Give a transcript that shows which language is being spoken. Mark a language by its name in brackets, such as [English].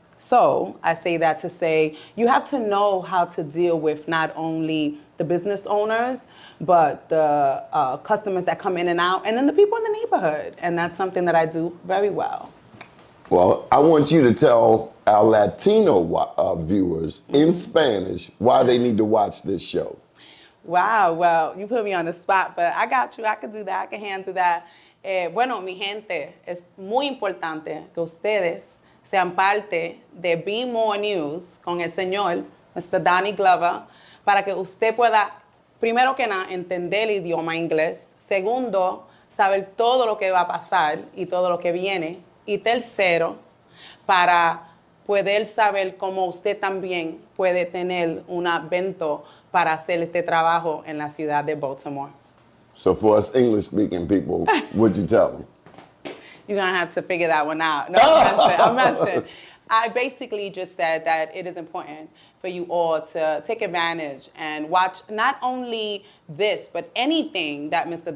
[English] So I say that to say you have to know how to deal with not only the business owners, but the customers that come in and out, and then the people in the neighborhood. And that's something that I do very well. Well, I want you to tell our Latino viewers in Spanish why they need to watch this show. Wow, well, you put me on the spot, but I got you. I can do that. I can handle that. [Spanish] Bueno, mi gente, es muy importante que ustedes sean parte de BMoreNews con el señor, Mr. Donnie Glover, para que usted pueda, primero que nada, entender el idioma inglés. Segundo, saber todo lo que va a pasar y todo lo que viene. Y tercero, para puede él saber cómo usted también puede tener un evento para hacer este trabajo en la ciudad de Baltimore. [English] So for us English-speaking people, what'd you tell them? You're going to have to figure that one out. No, I'm messing. I basically just said that it is important for you all to take advantage and watch not only this, but anything that Mr.